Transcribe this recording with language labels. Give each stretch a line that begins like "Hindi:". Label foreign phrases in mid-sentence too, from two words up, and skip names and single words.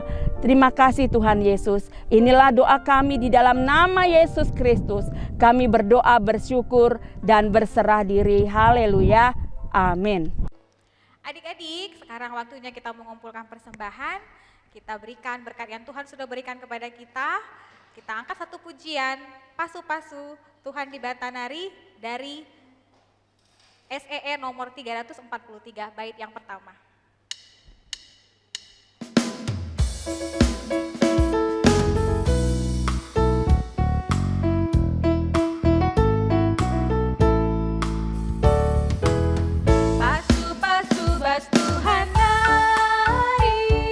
Indonesian: Terima kasih Tuhan Yesus. Inilah doa kami di dalam nama Yesus Kristus. Kami berdoa, bersyukur, dan berserah diri. Haleluya. Amin. Adik-adik, sekarang waktunya kita mengumpulkan persembahan. Kita berikan berkat yang Tuhan sudah berikan kepada kita. Kita angkat satu pujian,
Batak Karo: pasu-pasu Tuhan di Batanari
Indonesian: dari SEE nomor 343, bait yang pertama.
Batak Karo: Pasu-pasu bas Tuhan nari,